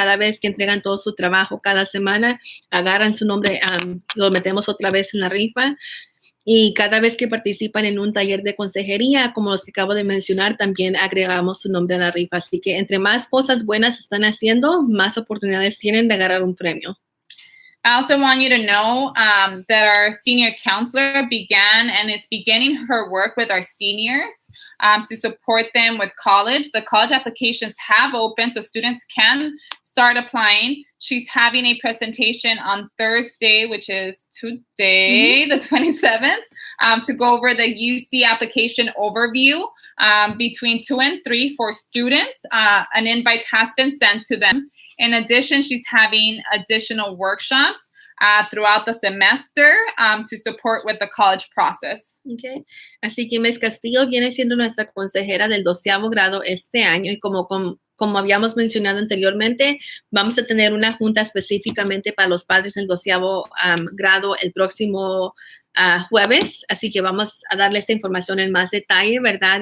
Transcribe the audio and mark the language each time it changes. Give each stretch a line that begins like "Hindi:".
Spanish: Cada vez que entregan todo su trabajo cada semana, agarran su nombre, lo metemos otra vez en la rifa. Y cada vez que participan en un taller de consejería, como los que acabo de mencionar, también agregamos su nombre a la rifa. Así que entre más cosas buenas están haciendo, más oportunidades tienen de agarrar un premio.
English: I also want you to know that our senior counselor began and is beginning her work with our seniors to support them with college. The college applications have opened, so students can start applying. She's having a presentation on Thursday, which is today, the 27th, to go over the UC application overview between 2 and 3 for students. An invite has been sent to them. In addition, she's having additional workshops throughout the semester to support with the college process.
Spanish: Okay. Así que Ms. Castillo viene siendo nuestra consejera del 12º grado este año y como habíamos mencionado anteriormente, vamos a tener una junta específicamente para los padres del 12º grado el próximo jueves, así que vamos a darle esta información en más detalle, ¿verdad?